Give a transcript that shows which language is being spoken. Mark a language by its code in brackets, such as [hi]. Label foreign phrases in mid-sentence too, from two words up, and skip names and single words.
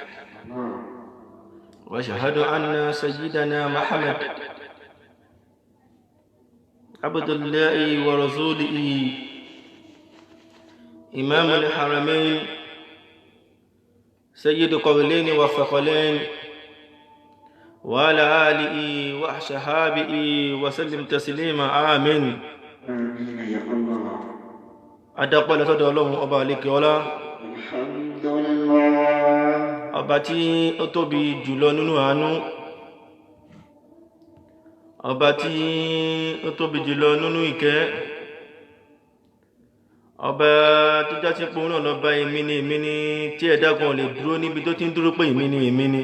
[ar] واشهد أن سيدنا محمد عبد الله ورسوله إمام الحرمين سيد قولين وثقلين وعلى آله وصحبه وسلم تسليما. آمين. آمين يا الله. [yo] adapẹ́ lọ́sọ́dọ̀ Ọlọ́run ọba àlékè ọlá, Alhamdulillah. ọba tí ó tóbi jùlọ nínú àánú, ọba tí ó tóbi jùlọ nínú ìkẹ́, ọba tó jásí pé òun náà lọ́ba èmi ni tí ẹ̀dá kan lè dúró níbi tó ti ń dúró pé èmi ni.